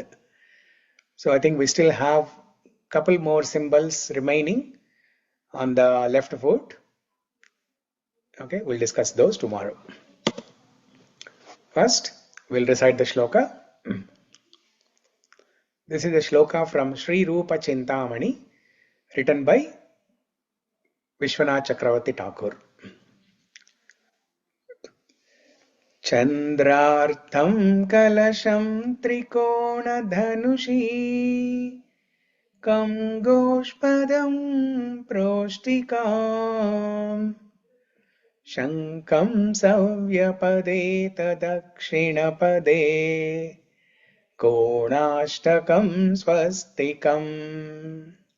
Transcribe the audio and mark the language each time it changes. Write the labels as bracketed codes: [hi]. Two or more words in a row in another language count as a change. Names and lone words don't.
[en] So I think we still have a couple more symbols remaining on the left foot. Okay, we'll discuss those tomorrow. First, we'll recite the shloka. This is a shloka from Sri Rupa Chintamani, written by Vishwanath Chakravarti Thakur. [sa] चन्द्रार्धं कलसं त्रिकोणधनुषी खं गोष्पदं प्रोष्ठिकां शङ्खं सव्यपदे दक्षिणपदे कोणाष्टकं स्वस्तिकम्,